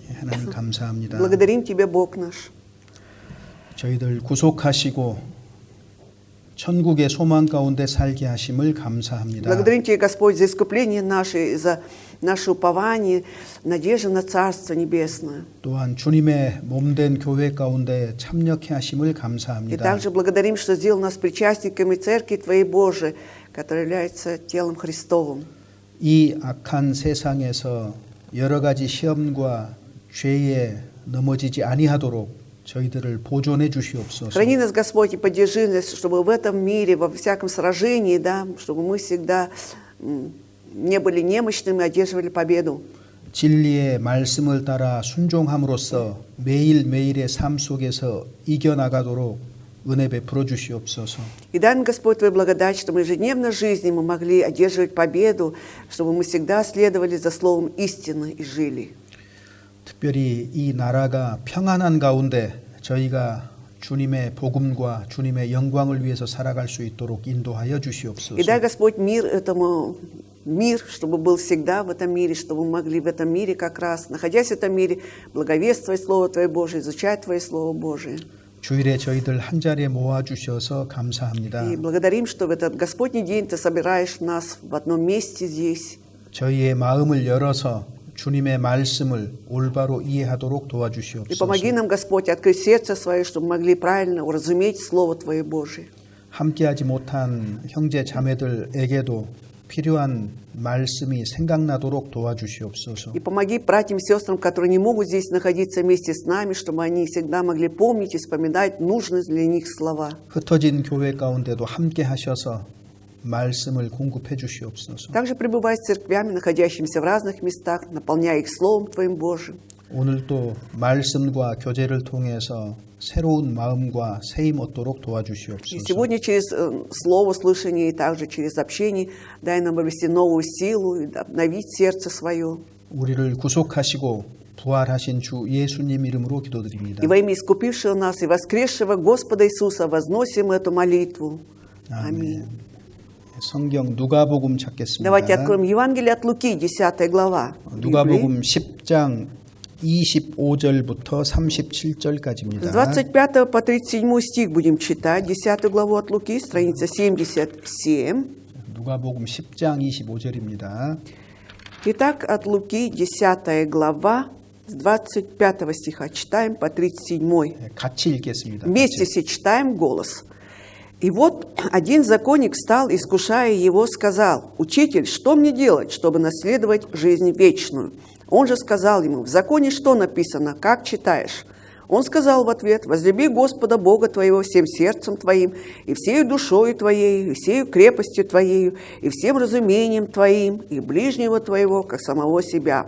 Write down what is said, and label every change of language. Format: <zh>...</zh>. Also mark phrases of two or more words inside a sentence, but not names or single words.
<ko>하나님 감사합니다.</ko> <ru>Благодарим Тебя, Бог наш.</ru> <ko>저희들 구속하시고 천국의 소망 가운데 살게 하심을 감사합니다.</ko> <ru>Благодарим Тебя, Господь, за искупление наше, за наше упование, надежду на Царство Небесное.</ru> <ko>또한 주님의 몸된 교회 가운데 참여케 하심을</ko> <ru>И</ru> <ko>감사합니다.</ko> <ru>также благодарим, что сделал нас причастниками Церкви Твоей Божией, которая является телом Христовым.</ru> <ko>이 악한 세상에서 여러 가지 시험과 죄에 넘어지지 아니하도록 저희들을 보존해 주시옵소서.</ko> <ru>Храни нас, Господь, и поддержи нас, чтобы в этом мире, во всяком сражении, да, чтобы мы всегда не были немощными, одерживали победу.</ru> <ko>진리의 말씀을 따라 순종함으로써 매일매일의 삶 속에서 이겨나가도록 은혜 베풀어 주시옵소서.</ko> <ru>И дай нам, Господь, Твою благодать, чтобы ежедневно в жизни мы могли одерживать победу, чтобы мы всегда следовали за словом истины и жили.</ru> <ko>특별히 이 나라가 평안한 가운데 저희가 주님의 복음과 주님의 영광을 위해서 살아갈 수 있도록 인도하여 주시옵소서.</ko> <ru>И дай, Господь, мир, чтобы был всегда в этом мире, чтобы мы могли в этом мире как раз, находясь в этом мире, благовествовать Слово Твое Божие, изучать Твое Слово Божие.</ru> <ko>주일에 저희들 한 자리에 모아 주셔서 감사합니다.</ko> <ru>И благодарим, что в этот Господний день Ты собираешь нас в одном месте здесь.</ru> <ko>저희의 마음을 열어서 주님의 말씀을 올바로 이해하도록</ko> <ru>И</ru> <ko>도와주시옵소서.</ko> <ru>помоги нам, Господь, открыть сердце свое, чтобы мы могли правильно уразуметь Слово Твое Божие.</ru> <ko>함께하지 못한 형제 자매들에게도 필요한 말씀이 생각나도록 도와주시옵소서.</ko> <ru>И помоги братьям и сестрам, которые не могут здесь находиться вместе с нами, чтобы они всегда могли помнить и вспоминать нужные для них слова.</ru> <ko>흩어진 교회 가운데도 함께 하셔서 말씀을 공급해 주시옵소서.</ko> <ru>Также пребывай с церквями, находящимися в разных местах, наполняя их Словом Твоим Божьим.</ru> <ko>오늘도 말씀과 교제를 통해서 새로운 마음과 새힘 얻도록</ko> <ru>И</ru> <ko>도와주시옵소서.</ko> <ru>сегодня через слово, слышание и также через общение дай нам обрести новую силу и обновить сердце свое.</ru> <ko>우리를 구속하시고 부활하신 주 예수님 이름으로 기도드립니다.</ko> <ru>И во имя искупившего нас и воскресшего Господа Иисуса возносим эту молитву.</ru> <ko>아멘. 성경 누가복음 찾겠습니다.</ko> <ru>Давайте откроем Евангелие от Луки, 10 глава.</ru> <ko>누가복음 10장 25절부터 37절까지입니다.</ko> <ru>С 25 по 37 стих будем читать, 10 главу от Луки, страница 77.</ru> <ko>누가복음 10장 25절입니다.</ko> <ru>Итак, от Луки, 10 глава, с 25 стиха читаем по 37.</ru> <ko>같이 읽겠습니다.</ko> <ru>Вместе все читаем голос. «И вот один законник встал, искушая его, сказал: „Учитель, что мне делать, чтобы наследовать жизнь вечную?“ Он же сказал ему: „В законе что написано, как читаешь?“ Он сказал в ответ: „Возлюби Господа Бога твоего всем сердцем твоим, и всею душою твоею, и всею крепостью твоею, и всем разумением твоим, и ближнего твоего, как самого себя“.</ru>